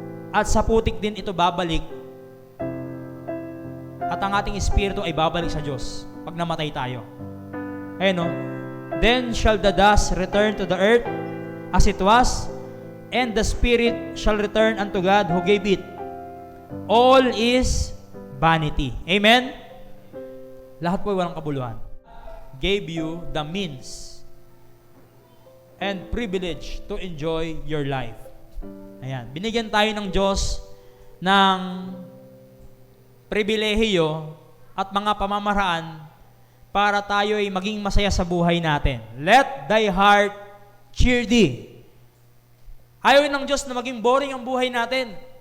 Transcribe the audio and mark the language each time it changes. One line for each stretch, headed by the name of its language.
Filipino: At sa putik din ito babalik. At ang ating espiritu ay babalik sa Diyos pag namatay tayo. Ayun,
English: Then shall the dust return to the earth as it was, and the spirit shall return unto God who gave it. All is vanity. Amen?
Filipino: Lahat po ay walang kabuluhan.
English: Gave you the means and privilege to enjoy your life.
Filipino: Ayan. Binigyan tayo ng Diyos ng pribilehiyo at mga pamamaraan para tayo ay maging masaya sa buhay natin.
English: Let thy heart cheer thee.
Filipino: Ayaw ng Diyos na maging boring ang buhay natin.